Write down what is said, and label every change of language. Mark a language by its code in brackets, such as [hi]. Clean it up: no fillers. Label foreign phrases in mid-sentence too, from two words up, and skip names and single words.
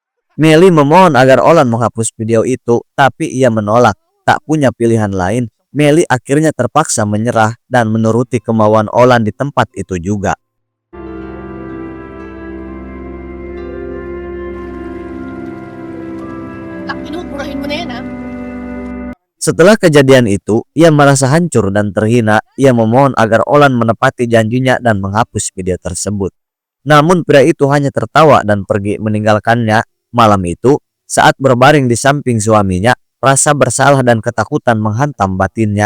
[id] Melly memohon agar Olan menghapus video itu, tapi ia menolak. Tak punya pilihan lain, Melly akhirnya terpaksa menyerah dan menuruti kemauan Olan di tempat itu juga. Tak, [tl] binuburahin mo na yan, ha? [id] Setelah kejadian itu, ia merasa hancur dan terhina. Ia memohon agar Olan menepati janjinya dan menghapus video tersebut. Namun pria itu hanya tertawa dan pergi meninggalkannya. Malam itu, saat berbaring di samping suaminya, rasa bersalah dan ketakutan menghantam batinnya.